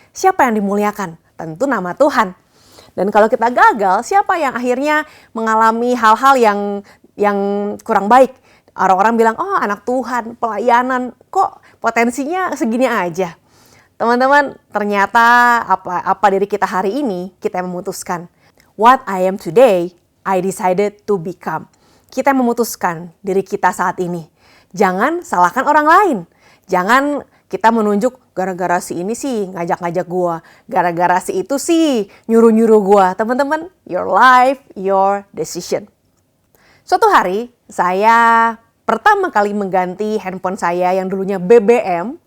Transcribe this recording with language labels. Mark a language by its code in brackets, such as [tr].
[id] Siapa yang dimuliakan? Tentu nama Tuhan. Dan kalau kita gagal, siapa yang akhirnya mengalami hal-hal yang kurang baik? Orang-orang bilang, oh anak Tuhan, pelayanan, kok potensinya segini aja. Teman-teman, ternyata apa diri kita hari ini, kita yang memutuskan. [en] What I am today, I decided to become. [id] Kita yang memutuskan diri kita saat ini. Jangan salahkan orang lain. Jangan kita menunjuk gara-gara si ini sih ngajak-ngajak gua. Gara-gara si itu sih nyuruh-nyuruh gua. Teman-teman, [en] your life, your decision. [id] Suatu hari, saya pertama kali mengganti handphone saya yang dulunya BBM.